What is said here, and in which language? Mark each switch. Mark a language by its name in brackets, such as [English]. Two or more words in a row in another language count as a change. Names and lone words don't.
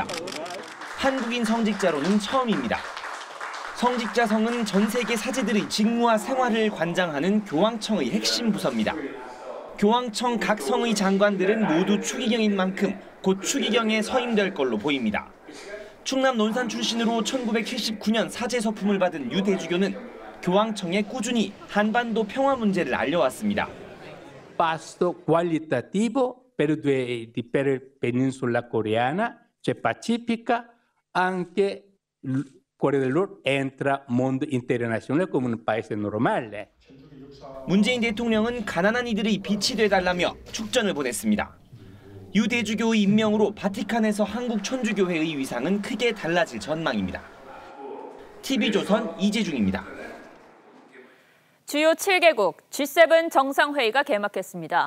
[Korean] 한국인 성직자로는 처음입니다. 성직자성은 전 세계 사제들의 직무와 생활을 관장하는 교황청의 핵심 부서입니다. 교황청 각 성의 장관들은 모두 추기경인 만큼 곧 추기경에 서임될 걸로 보입니다. 충남 논산 출신으로 1979년 사제 서품을 받은 유 대주교는 교황청에 꾸준히 한반도 평화 문제를 알려왔습니다. [Italian] Passo qualitativo per la penisola coreana, cioè pacifica, anche Corea del Nord entra mondo internazionale come un paese normale. [Korean] 문재인 대통령은 가난한 이들의 빛이 되달라며 축전을 보냈습니다. 유 대주교의 임명으로 바티칸에서 한국 천주교회의 위상은 크게 달라질 전망입니다. TV조선 이재중입니다. 주요 7개국 G7 정상회의가 개막했습니다.